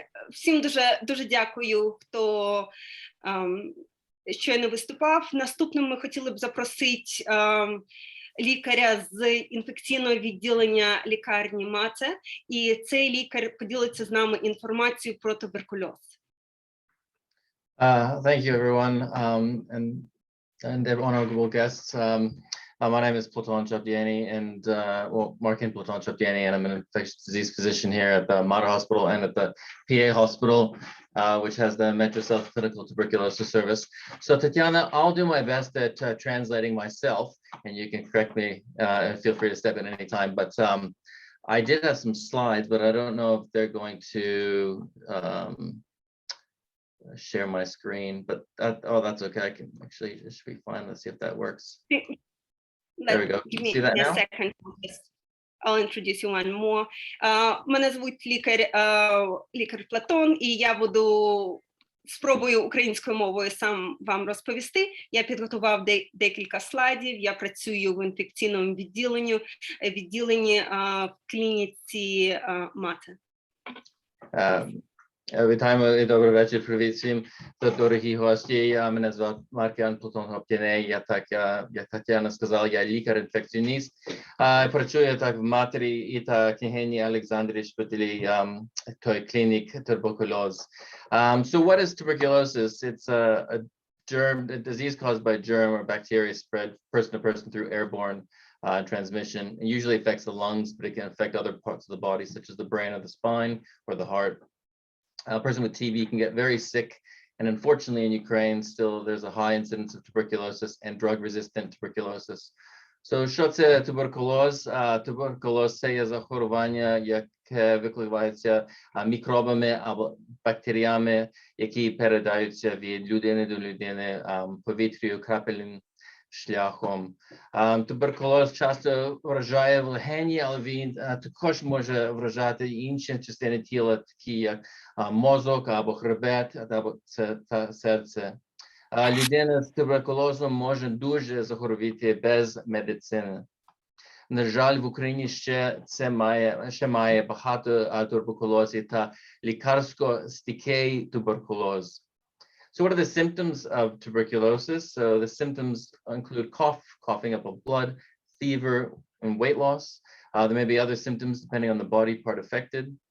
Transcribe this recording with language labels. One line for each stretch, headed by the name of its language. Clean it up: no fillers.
Ukrainian: Всім дуже дякую, хто щойно виступав. Наступним ми хотіли б запросити лікаря з інфекційного відділення лікарні Мате, і цей лікар поділиться з нами інформацією про туберкульоз.
English: Thank you, everyone, and honorable guests. My name is Platon Chabdiani, and Markin Platon Chabdiani, and I'm an infectious disease physician here at the Mater Hospital and at the PA Hospital, which has the Mater Clinical Tuberculosis Service. So Tatiana, I'll do my best at translating myself, and you can correct me and feel free to step in any time. But I did have some slides, but I don't know if they're going to share my screen. But that's okay. I can actually just refine. Let's see if that works. There we go. Give me See that a now? second. I'll introduce you one more.
Ukrainian: Мене звуть лікар Платон, і я спробую українською мовою сам вам розповісти. Я підготував декілька слайдів. Я працюю в інфекційному відділенні в клініці Мате. Вітаємо, добрий вечір, привіт всім, дорогі гості. Мене звати Маркіан Платон Хоптіней. Як Тетяна сказала, я лікар-інфекціоніст. Працюю так в Матері і та княгині Олександрі шпиталі клінік туберкульоз.
English: So what is tuberculosis? It's a disease caused by germ or bacteria spread person to person through airborne transmission. It usually affects the lungs, but it can affect other parts of the body, such as the brain or the spine or the heart. A person with TB can get very sick, and unfortunately in Ukraine still there's a high incidence of tuberculosis and drug-resistant tuberculosis.
Ukrainian: So що це туберкульоз? Туберкульоз – це є захворювання, яке викликається мікробами або бактеріями, які передаються від людини до людини повітрю, крапельним шляхом. Туберкульоз часто вражає в легені, але він також може вражати інші частини тіла, такі як мозок або хребет, або серце. Людина з туберкульозом може дуже захворіти без медицини. На жаль, в Україні ще має багато туберкульозів та лікарсько-стійкий туберкульоз.
English: So what are the symptoms of tuberculosis? So the symptoms include cough, coughing up of blood, fever, and weight loss. There may be other symptoms depending on the body part affected.